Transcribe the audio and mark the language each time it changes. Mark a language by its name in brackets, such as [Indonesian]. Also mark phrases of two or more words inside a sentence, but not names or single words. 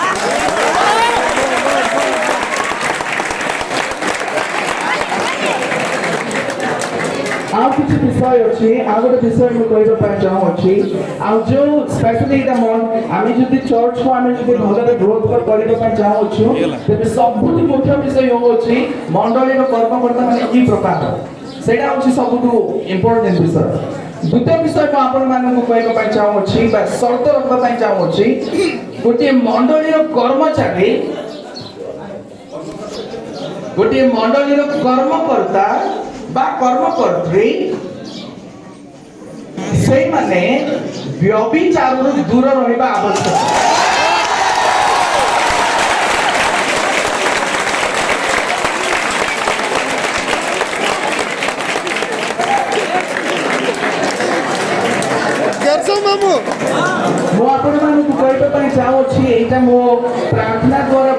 [Odia] ଆଉ କିଛି ବିଷୟ ଅଛି ଆଉ ଗୋଟେ ବିଷୟ ମୁଁ କହିବା ପାଇଁ ଚାହୁଁଅଛି ଆଉ ଯୋଉ ସ୍ପେଶାଲି ଏଇଟା ଆମେ ଯଦି ଚର୍ଚ୍ଚକୁ ଆମେ ଯଦି ଭଲରେ ଗ୍ରୋଥ୍ କରିବା ପାଇଁ ଚାହୁଁଅଛୁ ତେବେ ସବୁଠୁ ମୁଖ୍ୟ ବିଷୟ ହେଉଛି ମଣ୍ଡଳୀର କର୍ମକର୍ତ୍ତା ମାନେ କି ପ୍ରକାର ସେଇଟା ହେଉଛି ସବୁଠୁ ଇମ୍ପୋର୍ଟାଣ୍ଟ ବିଷୟ। ଦ୍ୱିତୀୟ ବିଷୟ ମୁଁ ଆପଣମାନଙ୍କୁ କହିବା ପାଇଁ ଚାହୁଁଅଛି ବା ସର୍ତ୍ତ ରଖିବା ପାଇଁ ଚାହୁଁଅଛି ଗୋଟିଏ ମଣ୍ଡଳୀର କର୍ମଚାରୀ ଗୋଟିଏ ମଣ୍ଡଳୀର କର୍ମକର୍ତ୍ତା ବା କର୍ମକର୍ତ୍ତ୍ରୀ ସେଇମାନେ ବ୍ୟଭିଚାରରୁ ଦୂର ରହିବା ଆବଶ୍ୟକ। ମୁଁ ଆପଣମାନଙ୍କୁ କହିବା ପାଇଁ ଚାହୁଁଛି ଏଇଟା ମୋ ପ୍ରାର୍ଥନା ଦ୍ୱାରା